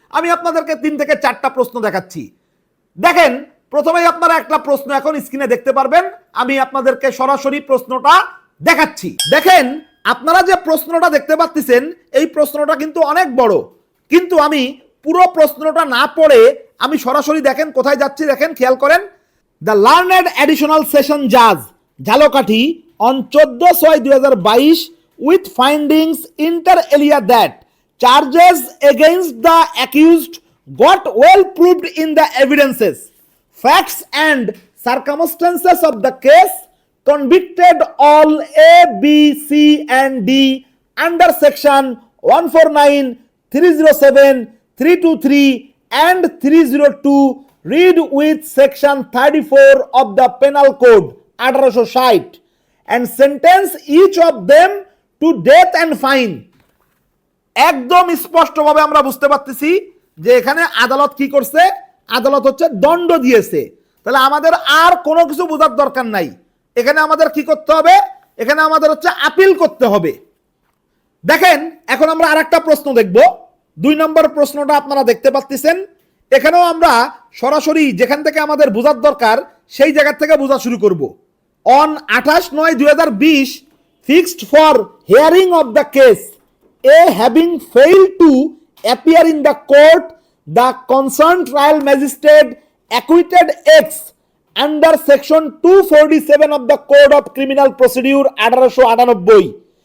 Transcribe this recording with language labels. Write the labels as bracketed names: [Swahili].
[Bangla] আমি আপনাদেরকে 3 থেকে 4টা প্রশ্ন দেখাচ্ছি। দেখেন, প্রথমেই আপনারা একটা প্রশ্ন এখন স্ক্রিনে দেখতে পারবেন। আমি আপনাদেরকে সরাসরি প্রশ্নটা দেখাচ্ছি। দেখেন, আপনারা যে প্রশ্নটা দেখতে পাচ্ছেন এই প্রশ্নটা কিন্তু অনেক বড়, কিন্তু আমি পুরো প্রশ্নটা না পড়ে আমি সরাসরি দেখেন কোথায় যাচ্ছি, দেখেন খেয়াল করেন। [English] The learned additional session Jaaz Jhalakathi on 14/6/2022 with findings inter alia that charges against the accused got well proved in the evidences, facts and circumstances of the case, convicted all A, B, C and D under section 149, 307, 323 and 302 read with section 34 of the penal code 1860 and sentence each of them to death and fine। [Bangla] একদম স্পষ্টভাবে আমরা বুঝতে পারতেছি যে এখানে আদালত কি করছে, আদালত হচ্ছে দণ্ড দিয়েছে। তাহলে আমাদের আর কোনো কিছু বোঝার দরকার নাই। এখানে আমাদের কি করতে হবে, এখানে আমাদের হচ্ছে আপিল করতে হবে। দেখেন, এখন আমরা আরেকটা প্রশ্ন দেখব। 2 নম্বর প্রশ্নটা আপনারা দেখতে পাচ্ছেন। এখানেও আমরা সরাসরি যেখান থেকে আমাদের বোঝার দরকার সেই জায়গা থেকে বোঝা শুরু করব। [English] On 28/9/2020 fixed for hearing of the case, A having failed to appear in the court, the concerned trial magistrate acquitted X under section 247 of the Code of Criminal Procedure 1898.